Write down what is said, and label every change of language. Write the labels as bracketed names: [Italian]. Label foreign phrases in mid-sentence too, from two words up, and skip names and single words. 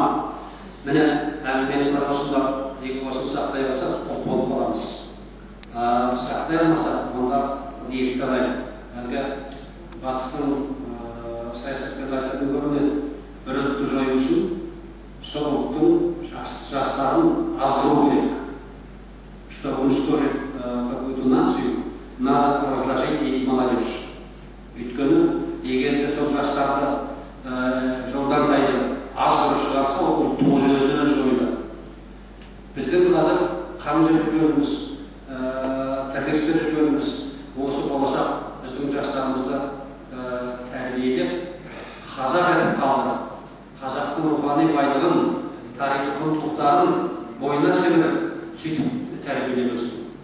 [Kazakh] Міне әңгіменің бір осында осыны сақтай алсақ, ұлт болып қаламыз. Сақтай алмасақ, онда екі талай. Әлгі батыстың саясаткерлер айтатын көрінеді. Бір ұлтты жою үшін сол ұлттың жастарын азғыру керек. [Russian] Чтобы уничтожить какую-то нацию, надо разложить ей молодежь. [Kazakh] Өйткені егер де сол жастарды жолдан тайдырып азғырып шығарса, ол ұлттың өзінен жойылады. Біздің қазір қамжып жүргеніміз, тәрбиелеп жүргеніміз осы болашақ біздің жастарымызды тәрбиелеп, қазақ етіп қалдырып, қазақтың рухани байлығын, тарихи құндылықтарын бойына сіңіріп, сөйтіп тәрбиелеп өсіру.